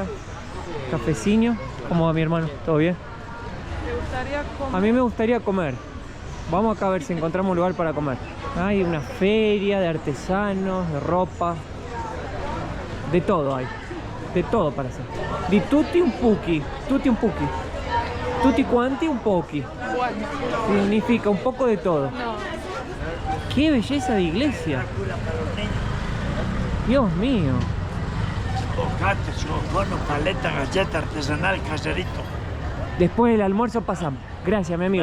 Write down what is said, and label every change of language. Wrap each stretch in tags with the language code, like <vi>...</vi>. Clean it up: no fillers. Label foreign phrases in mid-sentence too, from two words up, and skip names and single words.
<es>Cafecino. ¿Cómo va mi hermano? ¿Todo bien? ¿Te gustaría comer? A mí me gustaría comer. Vamos acá a ver si encontramos un lugar para comer. Hay una feria de artesanos, de ropa. De todo hay. De todo para hacer.</es> <it>Di tutti un puki. Tutti un puki. Tutti quanti un pochi.</it> <es>Bueno, Significa un poco de todo. no. ¡Qué belleza de iglesia! Dios mío. Bocate, cono, paleta, galleta artesanal, caserito. Después del almuerzo pasamos. Gracias, mi amigo.</es>